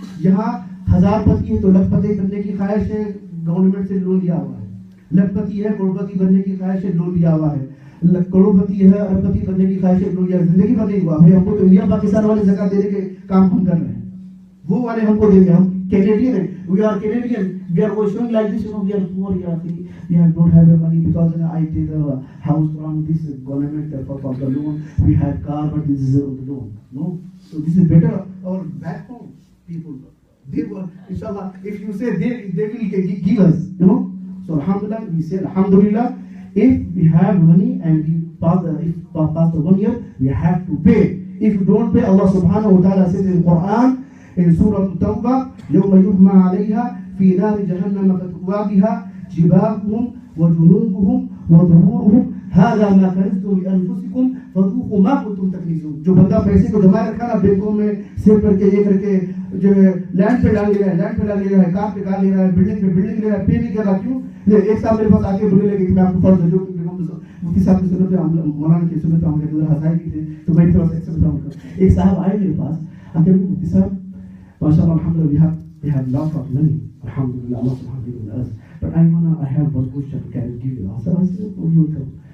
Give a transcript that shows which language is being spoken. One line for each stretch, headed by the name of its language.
Urdu: یہاں 1000 پتی ہے تو لکھ پتی بننے کی خواہش ہے گورنمنٹ سے لون لیا ہوا ہے. لکھ پتی ہے کروڑ پتی بننے کی خواہش ہے لون لیا ہوا ہے. کروڑ پتی ہے ارب پتی بننے کی خواہش ہے لون لیا. زندگی بھر نہیں ہوا بھائی. ہم کو تو انڈیا پاکستان والے زکات دینے کے کام ہم کر رہے ہیں وہ والے ہم کو دیں گے. ہم کینیڈین ہیں.
English: We are Canadian. We are showing like this, we are poor. We don't have money because I did a house from this government for the loan. We have car but this is the loan. No, so this is better. Our back home people, they were inshallah. If you say they will give us, you know. So alhamdulillah, we say alhamdulillah. If we have money and we pass the 1 year, we have to pay. If you don't pay, Allah subhanahu wa ta'ala says in Quran in Surah At-Tawbah,
Arabic: يوم يحمى عليها في نار جهنم فتكوى بها جباههم وجنوبهم وظهورهم هذا ما كنزتم لانفسكم فذوقوا ما كنتم تكنزون.
Urdu: جو بندہ پیسے کو جمع رکھا نا بینکوں میں سیو کر کے یہ کر کے جو ہے لینڈ پہ ڈال لے رہا ہے لینڈ پہ ڈال لے رہا ہے کار پہ ڈال لے رہا ہے بلڈنگ پہ بلڈنگ لے رہا ہے پے نہیں کر رہا. کیوں؟ ایک صاحب میرے پاس آ کے بولنے لگے کہ میں آپ کو فرض ہے جو مفتی صاحب کی سنت پہ مولانا کی سنت پہ ہم کہتے ہیں ہزائی کی تھے تو میں تھوڑا سا ایکسپٹ کروں. ایک صاحب آئے میرے پاس آ کے مفتی صاحب ماشاءاللہ الحمدللہ
English: we have lot of money alhamdulillah Allah subhanahu wa ta'ala but I have one question can you give me answer. I said oh you tell.